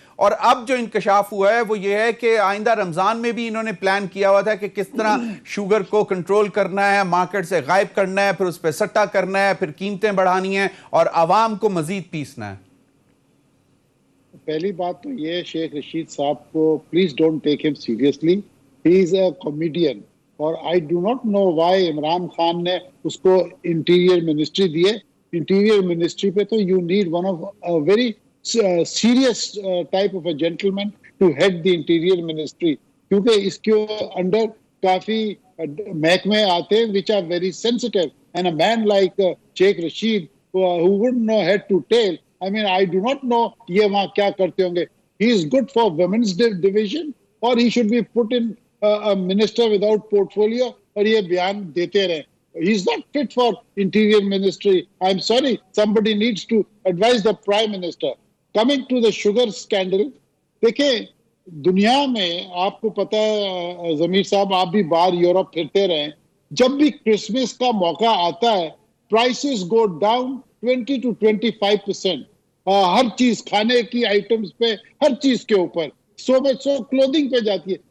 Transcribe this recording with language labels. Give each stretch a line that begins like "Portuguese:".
Urdu: اور اب جو انکشاف ہوا ہے وہ یہ ہے کہ آئندہ رمضان میں بھی انہوں نے پلان کیا ہوا تھا کہ کس طرح شوگر کو کنٹرول کرنا ہے, مارکیٹ سے غائب کرنا ہے, پھر اس پہ سٹہ کرنا ہے, پھر قیمتیں بڑھانی ہیں اور عوام کو مزید پیسنا ہے. پہلی بات تو یہ,
English: شیخ رشید صاحب کو please don't take him seriously, he is a comedian.
Urdu: اور
English: I do not know why
Urdu: Imran Khan نے اس کو انٹیریئر منسٹری دیے.
English: interior ministry پہ تو you need one of very serious type of a gentleman to head the interior ministry,
Urdu: کیونکہ اس کے اندر کافی محکمے آتے ہیں
English: which are very sensitive, and a man like Sheikh Rashid who wouldn't know head to tail, I mean I do not know
Urdu: یہ وہاں کیا کرتے ہوں گے.
English: He is good for women's division or he should be put in a minister without portfolio
Urdu: اور یہ بیان دیتے رہے.
English: He is not fit for interior ministry. I'm sorry, somebody needs to advise the prime minister. Coming to the sugar scandal,
Urdu: دیکھیں دنیا میں آپ کو پتا ہے ضمیر صاحب, آپ بھی باہر یورپ پھرتے رہے, جب بھی کرسمس کا موقع آتا ہے
English: Prices go down 20 to 25%.
Urdu: ہر چیز, کھانے کی آئٹمز پہ, ہر چیز کے اوپر, سو کلودنگ پہ جاتی ہے.